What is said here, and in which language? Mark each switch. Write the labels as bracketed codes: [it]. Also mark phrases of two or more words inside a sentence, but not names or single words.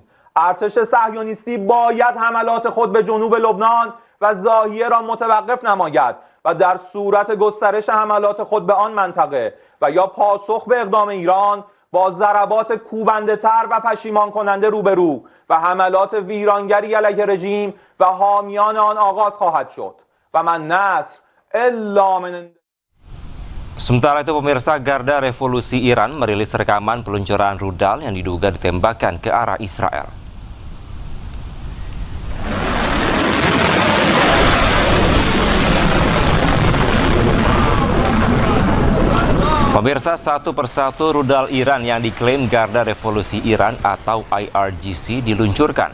[fa] ارتش صهیونیستی باید حملات خود به جنوب لبنان و ضاحیه را متوقف نماید و در صورت گسترش حملات خود به آن منطقه و یا پاسخ به اقدام ایران با ضربات کوبنده‌تر و پشیمان کننده روبرو و حملات ویرانگری علیه رژیم و حامیان آن آغاز خواهد شد [ar] و من نصر الا من. [id] Sementara itu, pemirsa, Garda Revolusi Iran merilis rekaman peluncuran rudal yang diduga ditembakkan ke arah Israel. Pemirsa, satu persatu rudal Iran yang diklaim Garda Revolusi Iran atau IRGC diluncurkan.